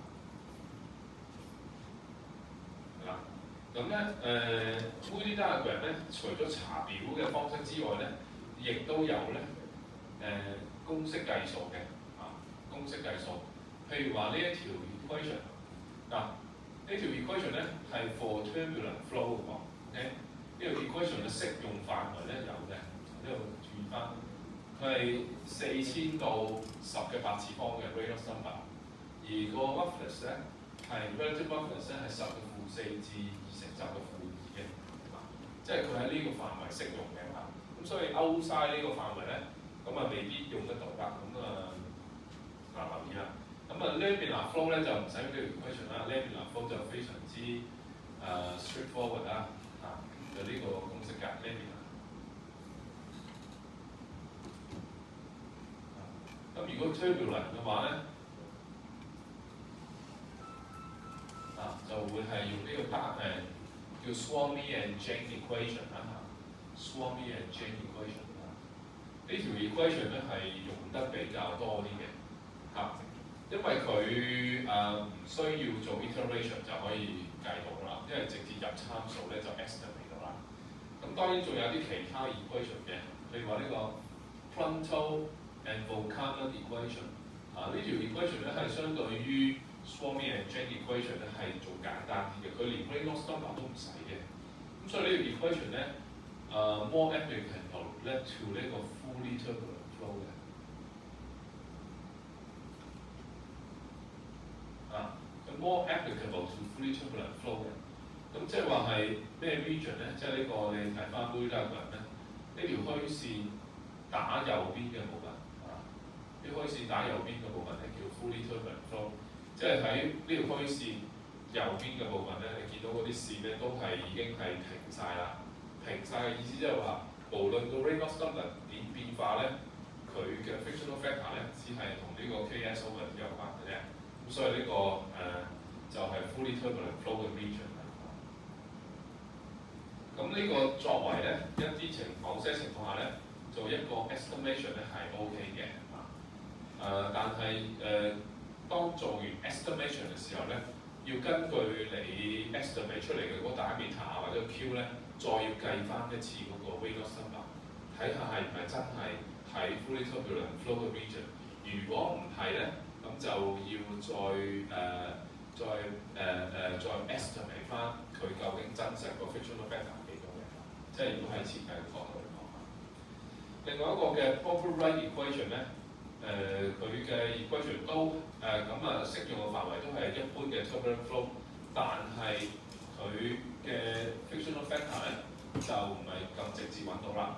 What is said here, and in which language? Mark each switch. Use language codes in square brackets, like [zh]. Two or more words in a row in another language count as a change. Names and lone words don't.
[yue] 係啦。咁咧Moody diagram 咧，除咗查表嘅方式之外咧，亦都有咧公式計數嘅。公式計數，譬如話呢一條 equation 呢條 equation 咧係 [en] for turbulent flow [yue] 嘅喎。OK， 呢條 equation 嘅適用範圍咧有嘅，呢度注意翻，佢係4000到10嘅8次方嘅 [en] Reynolds number， [yue] 而個 roughness 咧係 [en] relative roughness [yue] 咧係10嘅負4至2乘10嘅負2嘅，即係佢喺呢個範圍適用嘅嚇。咁所以 outside 呢個範圍咧，咁未必用得到啦。留意啦。 [en] laminar flow [yue] 咧就唔使呢條 equation 啦 ， [en] laminar flow [yue] 就非常之straightforward 啦，就呢個公式㗎 laminar。咁如果 turbulent 嘅話咧，就會係用呢個叫 Swami and Jain equation 啦 Swami and Jain equation 呢條 equation 咧係用得比較多啲嘅。因為佢唔需要做 iteration 就可以計到啦，因為直接入參數咧就 estimate 到啦。咁當然仲有啲其他 equation 嘅，譬如話呢個 Prunto and Volkanen equation，呢條 equation 咧係相對於 Swami and Jain equation 咧係仲簡單啲嘅，佢連 [en] Reynolds number [yue] 都唔使嘅。咁所以呢條 equation 咧 [en] more applicable [yue] 咧 to 呢個 [en] fully turbulent flow [yue] 嘅。 [en] more applicable to fully turbulent flow [yue] 嘅，咁即係話係咩 region 咧？即係呢個你睇翻 Moody diagram 咧，呢條虛線打右邊嘅部分，呢虛線打右邊嘅部分係叫 [en] fully turbulent flow， [yue] 即係喺呢條虛線右邊嘅部分咧，你見到嗰啲線咧都係已經係平晒啦。平晒嘅意思即係話，無論個 [en] Reynolds number [yue] 點變化咧，佢嘅 [en] frictional factor [yue] 咧只係同呢個 [en] Ks over [yue] 有關嘅啫。咁所以呢個就係 [en] fully turbulent flow [yue] 嘅 region 啦。咁呢個作為咧某些情況下咧，做一個 estimation 咧係 OK 嘅。但係當做完 estimation 嘅時候咧，要根據你 estimate 出嚟嘅嗰個 diameter 或者 Q 咧，再要計翻一次嗰個 [en] Reynolds number， [yue] 睇下係唔係真係喺 [en] fully turbulent flow [yue] 嘅 region。如果唔係咧，咁就要再 estimate 翻佢究竟真實個 [en] frictional factor [yue] 係幾多嘅，即係如果喺設計角度嚟講。另外一個嘅 Power-Wright equation 咧，佢嘅 equation 都適用嘅範圍都係一般嘅 [en] turbulent flow， [yue] 但係佢嘅 [en] frictional factor [yue] 咧就唔係咁直接揾到啦。